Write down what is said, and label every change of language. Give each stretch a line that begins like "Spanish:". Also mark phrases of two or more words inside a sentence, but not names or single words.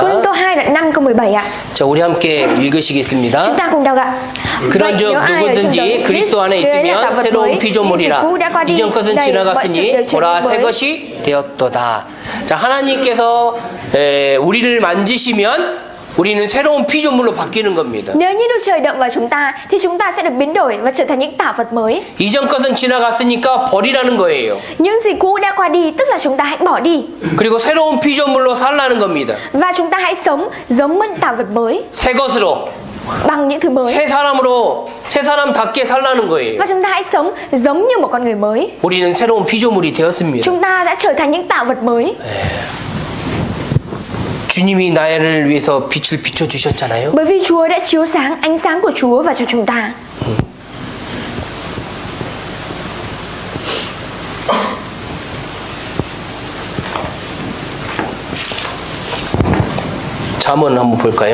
Vietnamese: Cô-rinh-tô 2 đoạn 5 câu 17 ạ.
Korean: 자, 우리 함께 읽으시겠습니다.
Vietnamese: Chúng ta cùng đọc ạ.
Korean: 그런즉 누구든지 그리스도 안에 있으면 새로운 피조물이라. 이전 것은 지나갔으니 보라 새 것이 되었도다. 자, 하나님께서 우리를 만지시면 우리는 새로운 피조물로 바뀌는 겁니다.
Vietnamese: Nếu như Đức Trời động vào chúng ta thì chúng ta sẽ được biến đổi và trở thành những tạo vật mới.
Korean: 이전 것은 지나갔으니까 버리라는 거예요.
Vietnamese: Những gì cũ đã qua đi, tức là chúng ta hãy bỏ đi.
Korean: 그리고 새로운 피조물로 살라는 겁니다.
Vietnamese: Và chúng ta hãy sống giống như tạo vật mới,
Korean: 새 것으로,
Vietnamese: bằng những thứ mới.
Korean: 새 사람으로, 새 사람답게 살라는 거예요.
Vietnamese: Và chúng ta hãy sống giống như một con người mới.
Korean: 우리는 새로운 피조물이 되었습니다.
Vietnamese: Chúng ta đã trở thành những tạo vật mới.
Korean: 주님이 나를 위해서 빛을 비춰주셨잖아요.
Vietnamese: Bởi vì Chúa đã chiếu sáng ánh sáng của Chúa vào cho chúng ta.
Korean: 잠언 한번 볼까요?